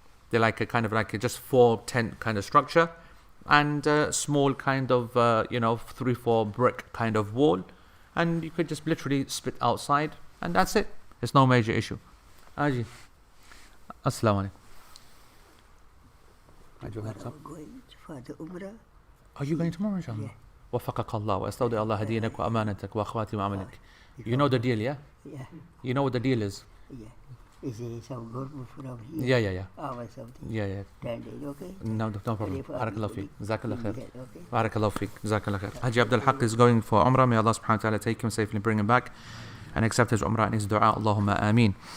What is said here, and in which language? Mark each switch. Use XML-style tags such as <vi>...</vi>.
<en>They're like a kind of like a just 4-tent kind of structure, and a small kind of 3-4 brick kind of wall, and you could just literally spit outside, and that's it. There's no major issue. Aji, Assalamu alaikum. I'm going for the Umrah. Are you going tomorrow, inshallah? Yeah.</en> <ar>وفقك الله واستودع الله دينك وأمانتك وأخواتي وعملك.</ar> <en>You know the deal, yeah? Yeah. You know what the deal is? Yeah. Is it some government from here? Yeah. Or something? Yeah. 10 days, okay? No problem. Barakallahu feek. Jazakallah khair. Okay. Barakallahu feek. Jazakallah khair. Haji Abdul Haq is going for Umrah. May Allah subhanahu wa ta'ala take him safely, bring him back, and accept his Umrah and his dua. Allahumma ameen.</en>